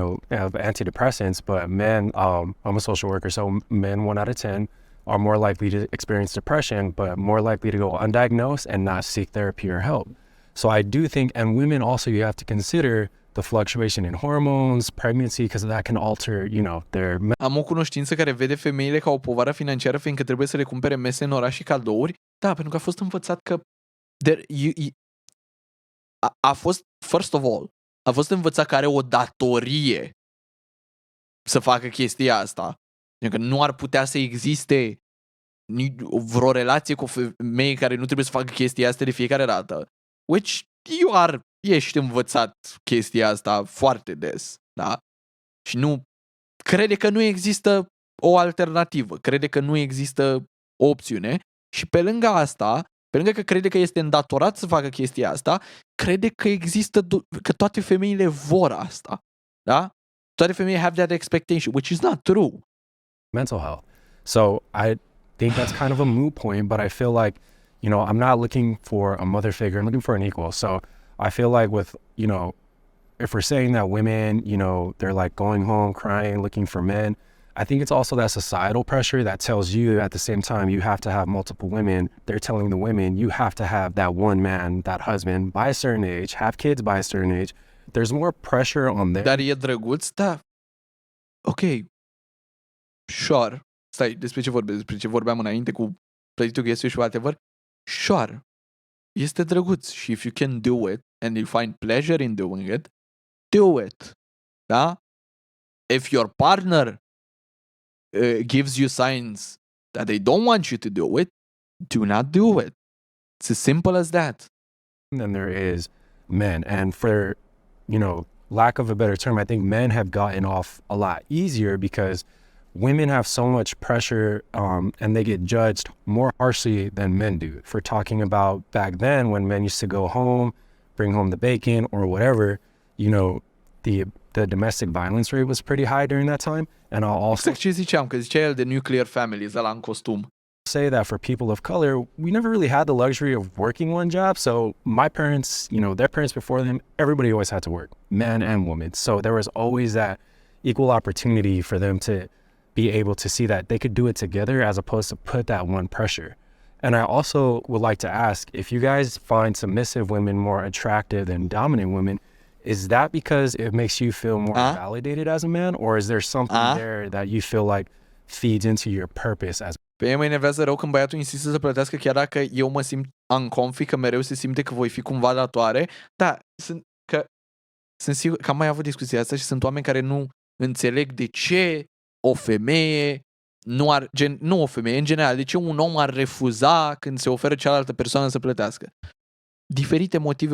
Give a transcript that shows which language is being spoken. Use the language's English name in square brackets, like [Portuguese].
[English] have antidepressants, but men, I'm a social worker, so men 1 out of 10 are more likely to experience depression, but more likely to go undiagnosed and not seek therapy or help. So I do think, and women also, you have to consider the fluctuation in hormones, pregnancy, because that can alter, their... [Romanian] Am o cunoștință care vede femeile ca o povară financiară fiindcă trebuie să le cumpere mese în oraș și cadouri. Da, pentru că a fost învățat că a fost, first of all, a fost învățat că are o datorie să facă chestia asta. Că nu ar putea să existe vreo relație cu o femeie care nu trebuie să facă chestia asta de fiecare dată. Which ești învățat chestia asta foarte des, da? Și nu crede că nu există o alternativă, crede că nu există o opțiune și pe lângă asta, pe lângă că crede că este îndatorat să facă chestia asta, crede că că toate femeile vor asta, da? Toate femeile [English] have that expectation, which is not true. Mental health. So I think that's kind of a moot point, but I feel like, I'm not looking for a mother figure, I'm looking for an equal. So I feel like with, if we're saying that women, they're like going home crying, looking for men, I think it's also that societal pressure that tells you at the same time you have to have multiple women. They're telling the women you have to have that one man, that husband, by a certain age, have kids by a certain age. There's more pressure on them. [Romanian] Dar e drăguț, da. Ok. Sure. Stai, despre ce vorbeam înainte cu plătitul găsi și whatever. [English] Sure. [Romanian] Este drăguț și [English] if you can do it and you find pleasure in doing it, do it. [Romanian] Da? [English] If your partner gives you signs that they don't want you to do it, do not do it. It's as simple as that. Than there is men. And for, lack of a better term, I think men have gotten off a lot easier because women have so much pressure and they get judged more harshly than men do for talking about back then when men used to go home, bring home the bacon or whatever, the domestic violence rate was pretty high during that time. And I'll also [Romanian] ce ziceam, că zicea el de [English] nuclear families, [Romanian] ăla în costum. [English] Say that for people of color, we never really had the luxury of working one job. So my parents, their parents before them, everybody always had to work, men and women. So there was always that equal opportunity for them to be able to see that they could do it together as opposed to put that one pressure. And I also would like to ask, if you guys find submissive women more attractive than dominant women, is that because it makes you feel more validated as a man, or is there something there that you feel like feeds into your purpose as? [Romanian] Pe mine mă enervează rău când băiatul insistă să plătească chiar dacă eu mă simt uncomfy, că mereu se simte că voi fi cumva datoare. Da, sunt sigur că am mai avut discuția asta și sunt oameni care nu înțeleg de ce o femeie nu o femeie, în general, de ce un om ar refuza când se oferă cealaltă persoană să plătească. diferite motive.